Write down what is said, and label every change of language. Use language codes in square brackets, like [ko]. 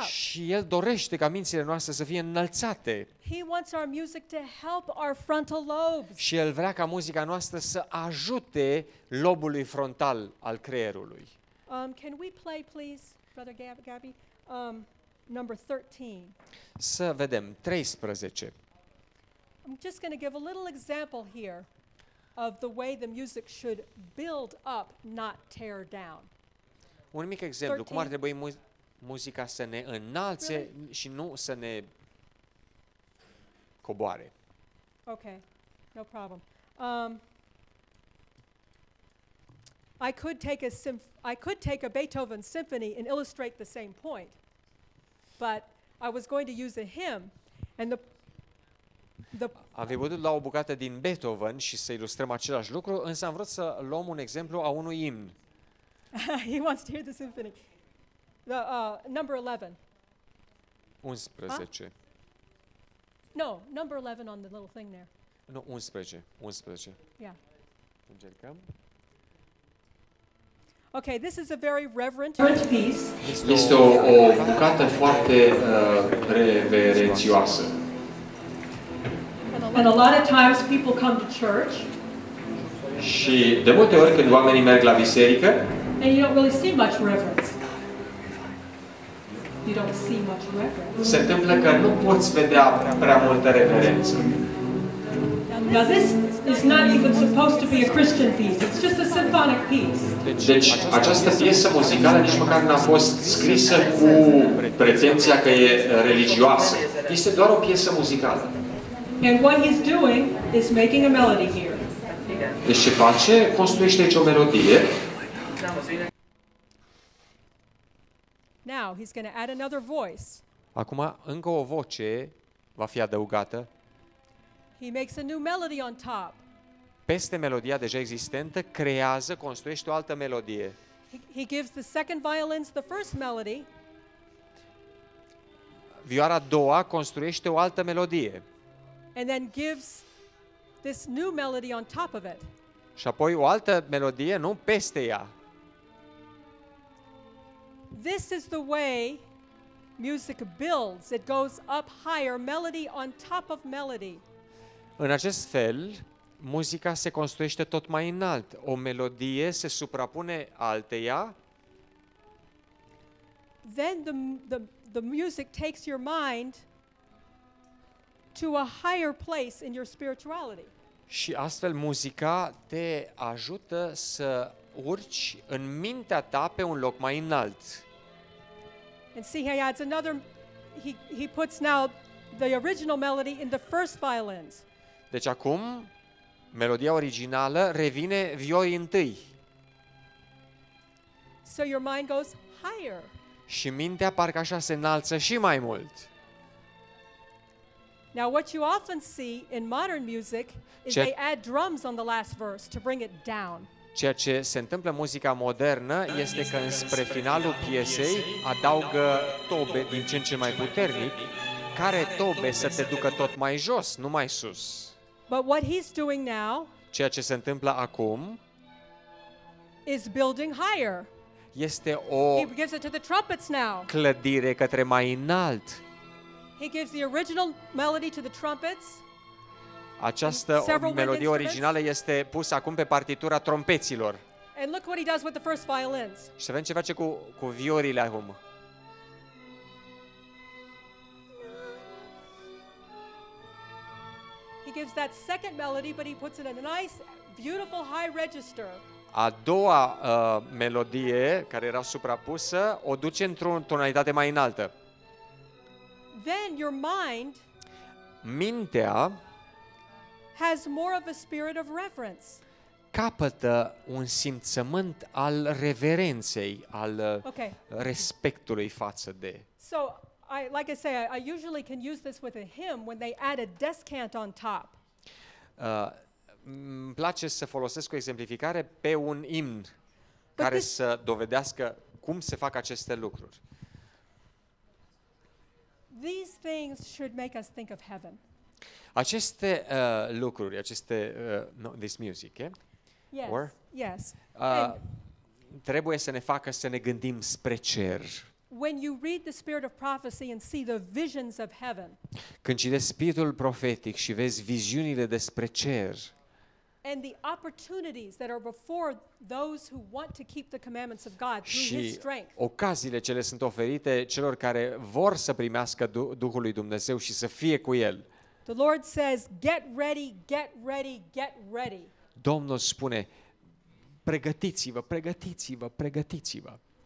[ro] și El dorește ca mințile noastre să fie înălțate [en] He wants our music to help our frontal lobes. [ro] și El vrea ca muzica noastră să ajute lobului frontal al creierului. [en] Can we play, please, Brother Gabby? Number 13. [ro] Să vedem, 13. [en] I'm just going to give a little example here of the way the music should build up, not tear down. [ro] Un mic exemplu, cum ar 13. trebui muzica să ne înalțe și nu să ne coboare. [en] Okay, no problem. I could take a Beethoven symphony and illustrate the same point, but I was going to use a hymn, and [ro] Am fi putut lua o bucată din Beethoven și să ilustrăm același lucru, însă am vrut să luăm un exemplu a unui imn. [en] he wants to hear the symphony. The number 11. [ro] 11. [en] No, number 11 on the little thing there. [ro] Nu, 11. 11. [en] Yeah. [ro] Încercăm. [en] Okay, this is a very reverent piece. [ro] Este o bucată foarte reverențioasă. [en] And a lot of times people come to church [ro] Și de multe ori când oamenii merg la biserică, [en] and you don't really see much reverence. You don't see much reverence. [ro] se întâmplă că nu poți vedea prea multă reverență. [en] Now this is not even supposed to be a Christian piece. It's just a symphonic piece. [ro] Deci această piesă muzicală nici măcar n-a fost scrisă cu pretenția că e religioasă. Este doar o piesă muzicală. [en] And what he's doing is making a melody here. [ro] Deci ce face? Construiește aici o melodie. [en] Now he's going to add another voice. [ro] Acum, încă o voce va fi adăugată [en] He makes a new melody on top. [ro] peste melodia deja existentă, creează, construiește o altă melodie. [en] He gives the second violins the first melody, [ro] Vioara a doua construiește o altă melodie [en] and then gives this new melody on top of it. [ro] și apoi o altă melodie, nu peste ea. [en] This is the way music builds. It goes up higher, melody on top of melody. [ro] În acest fel, muzica se construiește tot mai înalt. O melodie se suprapune alteia, [en] Then the music takes your mind to a higher place in your spirituality. [ro] și astfel muzica te ajută să urci în mintea ta pe un loc mai înalt. [en] And see, he adds another, he puts now the original melody in the first violins. [ro] Deci acum, melodia originală revine vioi întâi [en] So your mind goes higher. [ro] și mintea parcă așa se înalță și mai mult. [en] Now, what you often see in modern music is [ro] Ce- [en] they add drums on the last verse to bring it down. [ro] Ceea ce se întâmplă în muzica modernă este că înspre finalul piesei adaugă tobe din ce în ce mai puternic, care tobe să te ducă tot mai jos, nu mai sus. [en] But what he's doing now [ro] Ceea ce se întâmplă acum [en] is building higher. [ro] este o [en] He gives it to the trumpets now. [ro] clădire către mai înalt. [en] He gives the original melody to the trumpets. [ro] Această [en] Several wind [ro] melodie [en] instruments. [ro] originală este pusă acum pe partitura trompeților. [en] And look what he does with the first violins. [ro] Și să vedem ce face cu viorile acum. [en] He gives that second melody, but he puts it in a nice, beautiful high register. [ro] A doua melodie, care era suprapusă, o duce într-o tonalitate mai înaltă. [en] Then your mind [ro] Mintea [en] has more of a spirit of reverence. [ro] capătă un simțământ al reverenței, al [en] Okay. [ro] respectului față de. [en] So, like I say, I usually can use this with a hymn when they add a descant on top. [ro] Îmi place să folosesc o exemplificare pe un imn care să dovedească cum se fac aceste lucruri. [en] These things should make us think of heaven. [ro] Aceste lucruri, [en] this music, Yes. Or? Yes. [ro] Trebuie să ne facă să ne gândim spre cer. [en] When you read the spirit of prophecy and see the visions of heaven, [ro] Când citești spiritul profetic și vezi viziunile despre cer [en] and the opportunities that are before those who want to keep the commandments of God through His [ro] și [en] strength, [ro] ocaziile ce le sunt oferite celor care vor să primească Duhul lui Dumnezeu și să fie cu El, [en] the Lord says, get ready, get ready, get ready. [ro] Domnul spune, pregătiți-vă, pregătiți-vă, pregătiți-vă.